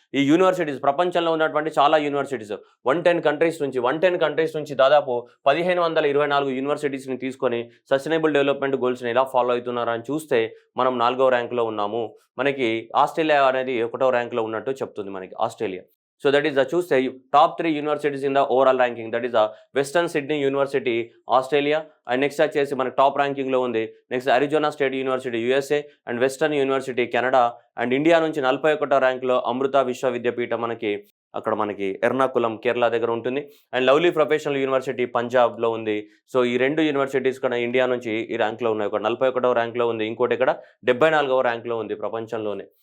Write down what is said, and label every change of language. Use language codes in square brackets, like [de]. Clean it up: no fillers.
[te] ఈ యూనివర్సిటీస్ ప్రపంచంలో ఉన్నటువంటి చాలా యూనివర్సిటీస్ 110 కంట్రీస్ నుంచి దాదాపు 1524 యూనివర్సిటీస్‌ని తీసుకొని సస్టైనబుల్ డెవలప్‌మెంట్ గోల్స్‌ని ఎలా ఫాలో అవుతున్నారని చూస్తే, మనం 4వ ర్యాంక్‌లో ఉన్నాము. మనకి ఆస్ట్రేలియా అనేది 1వ ర్యాంక్‌లో ఉన్నట్టు చెప్తుంది మనకి Australia. [en] So that is the choose top 3 universities in the overall ranking. That is the Western Sydney University, Australia, and next [te] వచ్చేసి మనకి టాప్ ర్యాంకింగ్‌లో ఉంది. Next Arizona state university USA and western university Canada and India నుంచి 41వ ర్యాంక్‌లో అమృత విశ్వవిద్యాపీఠం మనకి ఎర్నాకులం కేరళ దగ్గర ఉంటుంది. And lovely professional university పంజాబ్‌లో ఉంది. So ఈ 2 యూనివర్సిటీస్ కూడా ఇండియా నుంచి ఈ ర్యాంక్‌లో ఉన్నాయి. ఒకటి 41వ ర్యాంక్‌లో ఉంది. ఇంకోటి ఇక్కడ 74వ ర్యాంక్‌లో ఉంది ప్రపంచంలోనే.